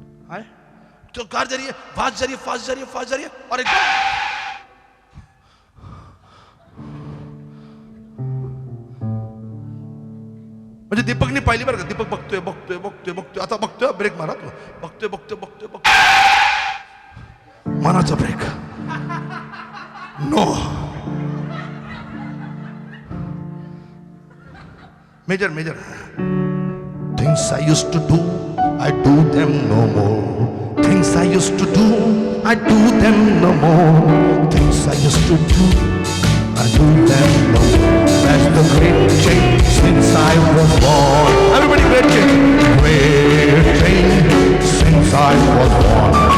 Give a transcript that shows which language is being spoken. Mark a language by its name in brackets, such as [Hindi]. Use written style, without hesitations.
[Hindi] आहे तो कार जा रही है, फास्ट जा रही है, फास्ट जा रही है, फास्ट जा रही है और [Marathi] एकदम म्हणजे दीपकनी पाहिली बरं का. दीपक बघतोय बघतोय बघतोय बघतोय, आता बघतोय ब्रेक मारा तो. बघतोय बघतोय बघतोय बघतोय, मनाचा break. [English] No. Major things I used to do I do them no more. Things I used to do I do them no more. Things I used to do do them no more. That's the great change since I was born. Everybody, great change. Great change since I was born.